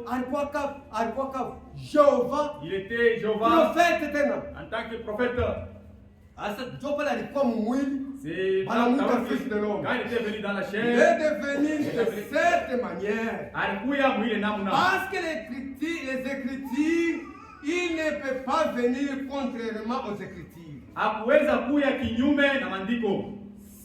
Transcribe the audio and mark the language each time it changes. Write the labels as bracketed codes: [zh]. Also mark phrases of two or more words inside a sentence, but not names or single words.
[sw] Alikuwa Jéhovah. [fr] Il était Jéhovah. [sw] Prophète tena. [fr] En tant que prophète. [sw] Asa Jéhovah alikuwa mwili. [fr] C'est le fils de l'homme. Quand il était venu dans la chair, il est devenu de cette manière. Parce que les Écritures, il ne peut pas venir contrairement aux Écritures.